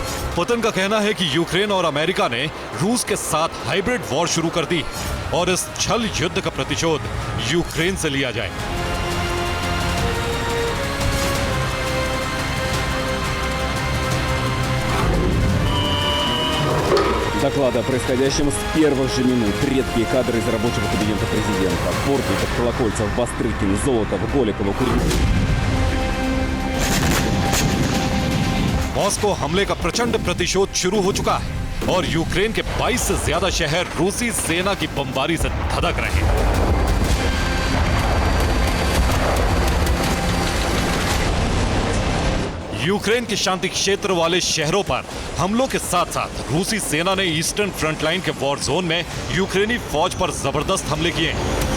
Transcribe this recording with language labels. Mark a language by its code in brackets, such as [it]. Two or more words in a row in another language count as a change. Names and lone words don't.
[hi] पुतिन का कहना है कि यूक्रेन और अमेरिका ने रूस के साथ [en] hybrid war [hi] शुरू कर दी और इस छल युद्ध का प्रतिशोध यूक्रेन से लिया जाए। [ru] Доклады о происходящем с первых же минут. Редкие кадры из рабочего кабинета президента. Бортников, Колокольцев, Бастрыкин, Золотов, Голикова, [hi] मॉस्को हमले का प्रचंड प्रतिशोध शुरू हो चुका है और यूक्रेन के 22 से ज्यादा शहर रूसी सेना की बमबारी से धधक रहे हैं। यूक्रेन के शांति क्षेत्र वाले शहरों पर हमलों के साथ साथ रूसी सेना ने [en] Eastern front line [hi] के [en] war zone [hi] में यूक्रेनी फौज पर जबरदस्त हमले किए हैं।